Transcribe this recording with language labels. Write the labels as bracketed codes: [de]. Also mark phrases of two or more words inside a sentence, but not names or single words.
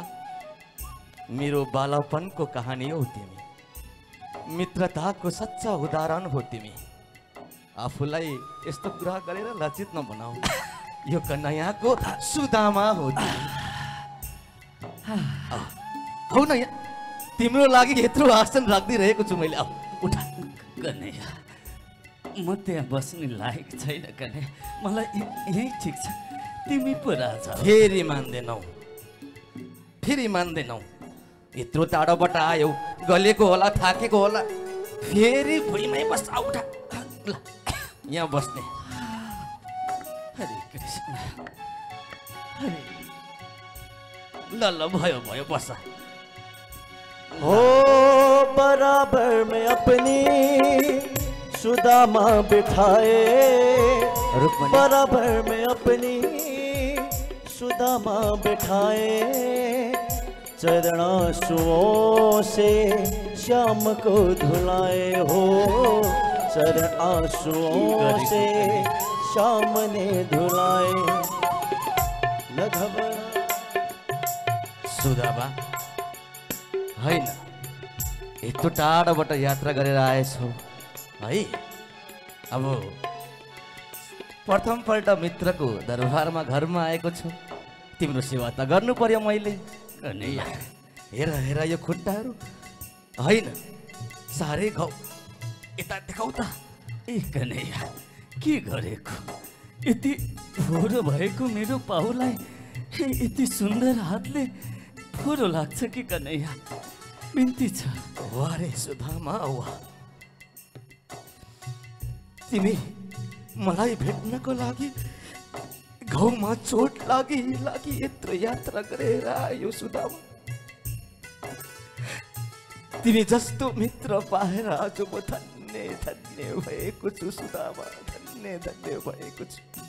[ne] मेरो बालापनको कहानी हो तिमी, मित्रताको सच्चा उदाहरण हो तिमी। आफूलाई यस्तो कुरा गरेर लज्जित नबनाऊ। यो कन्हैयाको सुदामा हो तिमी। हौ न, यहाँ तिम्रो लागि यत्रो आसन राखिदिरहेको छु मैले। आऊ उठा। कन्हैया, म त्यहाँ बस्ने लायक छैन कन्हैया, मलाई यही ठिक छ। तिमी पो राजा। फेरि मान्दैनौ, फेरि मान्दैनौ। यत्रो टाढोबाट आयौ, गलेको होला, थाकेको होला, फेरि भुइँमै बस। आऊ उठा, ल यहाँ बस्ने। हरे कृष्ण, हरे। ल ल, भयो भयो, बस। [hi] हो बराबर में अपनी सुदामा बिठाए, बराबर में अपनी सुदामा बिठाए, चरणांसुओं से श्याम को धुलाए हो, चरण आंसुओं से श्याम ने धुलाए। न घबरा सुदामा, [ne] होइन यत्रो टाढोबाट यात्रा गरेर आएछौ है। अब प्रथमपल्ट मित्रको दरबारमा घरमा आएको छु, तिम्रो सेवा त गर्नु पर्यो मैले। कन्हैया, हेर हेर यो खुट्टाहरू, होइन साह्रै घाउ, यता देखाउ त। ए कन्हैया, के गरेको? यति फोहोरो भएको मेरो पाउलाई यति सुन्दर हातले फोहोरो लाग्छ कि कन्हैया? बिन्ती छ। वाह रे सुदामा वाह, तिमी मलाई भेट्नको लागि घाउमा चोट लागि यत्रो यात्रा गरेर आयो सुदामा। तिमी जस्तो मित्र पाएर आज म धन्य धन्य भएको छु सुदामा, धन्य धन्य भएको छु।